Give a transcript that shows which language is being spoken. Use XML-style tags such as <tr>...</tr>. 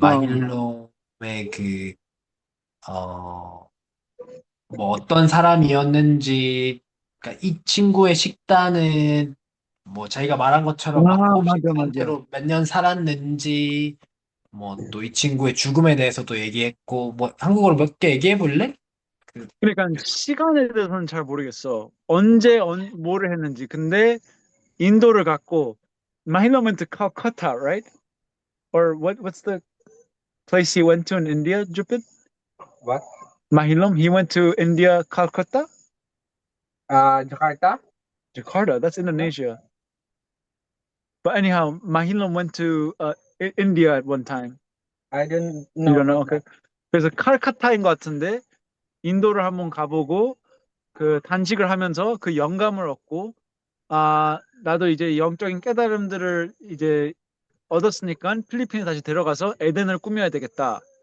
<ko>마힐롬의 그, 어, 뭐 어떤 사람이었는지, 그러니까 이 친구의 식단은 뭐 자기가 말한 것처럼 막 아, 호흡식 맞아, 맞아. 상태로 몇 년 살았는지, 뭐 또 이 친구의 죽음에 대해서도 얘기했고, 뭐 한국어로 몇 개 얘기해 볼래? 그, 그러니까 시간에 대해서는 잘 모르겠어. 언제 뭐를 했는지. 근데 인도를 갔고</ko> <en>Mahilom went to Calcutta, right? Or what's the place he went to in India, Jupit? What? Mahilom, he went to India, Calcutta? Jakarta? Jakarta, that's Huh? Indonesia. But anyhow, Mahilom went to India at one time. I don't You know don't know? about Okay. that.</en> <ko>그래서 칼카타인 것 같은데 인도를 한번 가보고 그 단식을 하면서 그 영감을 얻고 나도 이제 영적인 깨달음들을 이제 얻었으니까 필리핀에 다시 데려가서 에덴을 꾸며야 되겠다.</ko>